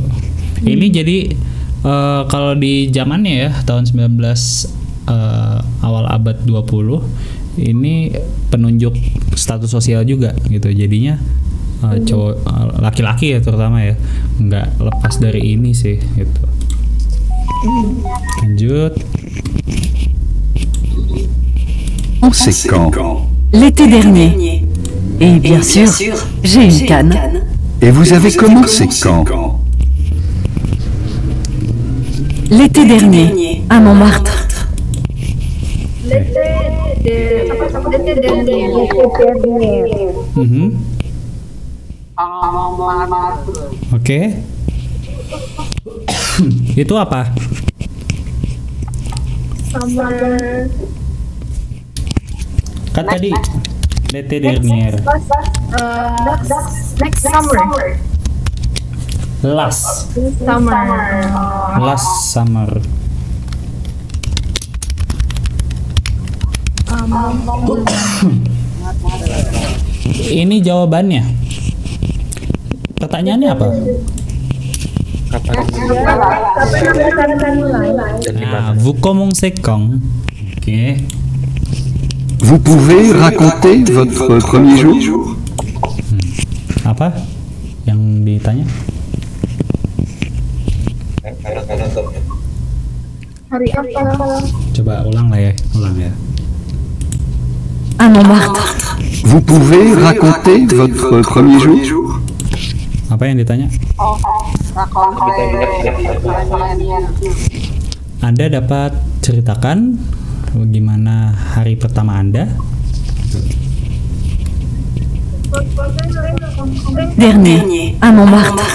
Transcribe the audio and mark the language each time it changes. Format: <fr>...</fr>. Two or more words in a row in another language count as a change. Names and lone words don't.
<id>Ini jadi kalau di zamannya ya tahun 19 awal abad 20 ini penunjuk status sosial juga gitu. Jadinya cowok laki-laki ya terutama ya nggak lepas dari ini sih gitu. Lanjut.</id> <fr>C'est quand? L'été dernier. Et bien sûr, j'ai une canne. Et vous avez commencé quand? L'été dernier, à Montmartre.</fr> <id>Oke. Itu apa? Kan tadi</id> <fr>l'été dernier.</fr> <en>Next summer. Last summer.</en> <id>Ini jawabannya. Pertanyaannya apa? Nah,</id> <fr>vous commencez quand?</fr> <id>Oke.</id> <fr>Vous pouvez raconter votre premier jour?</fr> <id>Apa yang ditanya? Hari apa? Coba ulang lah ya, ulang ya.</id> <fr>À Montmartre. Vous pouvez raconter votre premier jour?</fr> <id>Apa yang ditanya? Anda dapat ceritakan bagaimana hari pertama Anda?</id> <fr>Dernier, à Montmartre.</fr>